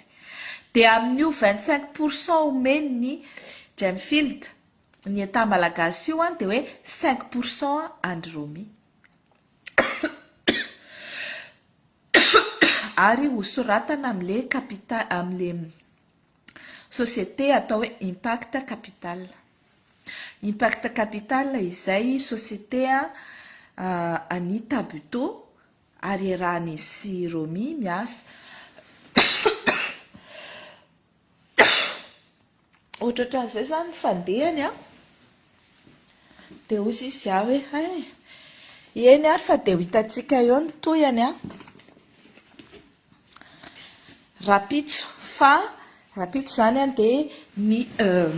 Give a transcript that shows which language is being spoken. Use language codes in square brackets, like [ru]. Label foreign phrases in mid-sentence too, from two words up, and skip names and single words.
[mg] Dia amin'io 25% omeny ny James Field ny État malagasy io dia hoe 5% Andry Romy. ary hosoratana am'le capital am'le société atao hoe impact capital. Impact capital izay société Anita Buteau ary rahan'izy Romy miasa. Ohatrohatran'izay zany fandehany dia hozy izy hoe eny ary fa dia ho hitantsika eo ny toyany rapitso fa rapitso zany dia